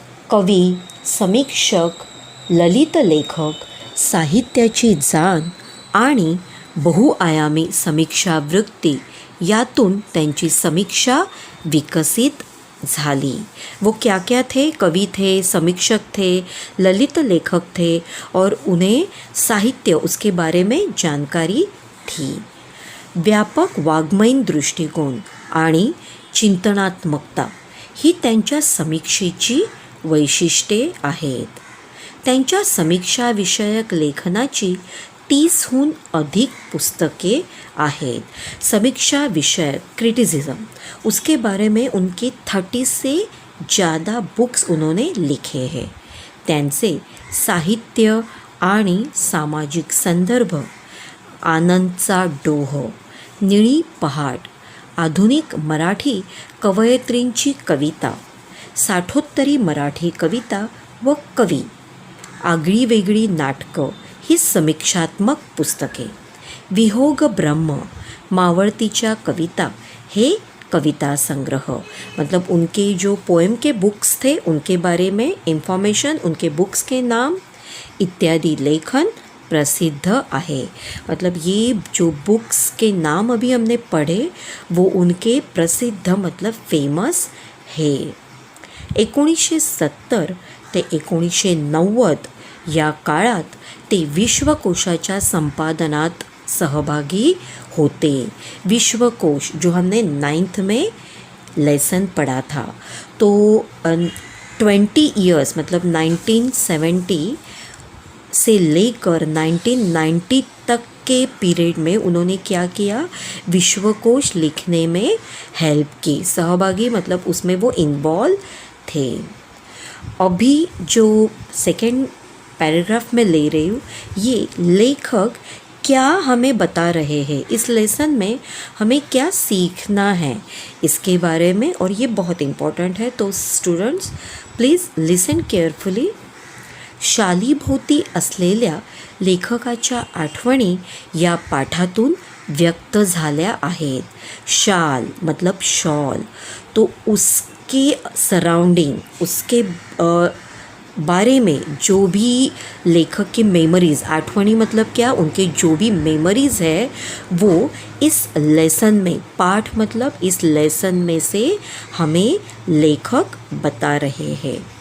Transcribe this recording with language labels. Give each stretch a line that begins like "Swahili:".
Marathi: कवी, समीक्षक, ललित लेखक, साहित्याची जाण आणि बहुआयामी समीक्षा वृत्ती यातून त्यांची समीक्षा विकसित झाली।
Hindi: वो क्या क्या थे? कवि थे, समीक्षक थे, ललित लेखक थे और उन्हें साहित्य उसके बारे में जानकारी थी।
Marathi: व्यापक वाङ्मयीन दृष्टिकोन आणि चिंतनात्मकता ही त्यांच्या समीक्षेची वैशिष्ट्ये आहेत। त्यांच्या समीक्षाविषयक लेखनाची 30हून अधिक पुस्तके आहेत।
Hindi: समीक्षा विषय क्रिटिसिज्म, उसके बारे में उनके 30 से ज़्यादा बुक्स उन्होंने लिखे हैं।
Marathi: त्यांचे साहित्य आणि सामाजिक संदर्भ, आनंदचा डोह, निळी पहाट, आधुनिक मराठी कवयित्रींची कविता, साठोत्तरी मराठी कविता व कवी, आगळी वेगळी नाटकं ही समीक्षात्मक पुस्तके, विहोग ब्रह्म, मावळतीच्या कविता हे कविता संग्रह,
Hindi: मतलब उनके जो पोएम के बुक्स थे उनके बारे में इंफॉर्मेशन, उनके बुक्स के नाम इत्यादि
Marathi: लेखन प्रसिद्ध आहे।
Hindi: मतलब ये जो बुक्स के नाम अभी हमने पढ़े वो उनके प्रसिद्ध मतलब फेमस है।
Marathi: 1970 ते 1990 या काळात ते विश्वकोशाच्या संपादनात सहभागी होते।
Hindi: विश्वकोश जो हमने 9th में लेसन पढ़ा था, तो 20 ईयर्स मतलब 1970 से लेकर 1990 तक के पीरियड में उन्होंने क्या किया? विश्वकोश लिखने में हेल्प की। सहभागी मतलब उसमें वो इन्वॉल्व थे। अभी जो सेकेंड पैराग्राफ में ले रही हूँ, ये लेखक क्या हमें बता रहे हैं, इस लेसन में हमें क्या सीखना है इसके बारे में, और ये बहुत इम्पॉर्टेंट है।
English: तो students please listen carefully.
Marathi: शालीभोवती असलेल्या लेखकाच्या आठवणी या पाठातून व्यक्त झाल्या आहेत।
Hindi: शाल मतलब शॉल, तो उसके सराउंडिंग, उसके बारे में जो भी लेखक की मेमोरीज़, आठवनी मतलब क्या, उनके जो भी मेमोरीज़ है वो इस लेसन में, पाठ मतलब इस लेसन में से हमें लेखक बता रहे हैं।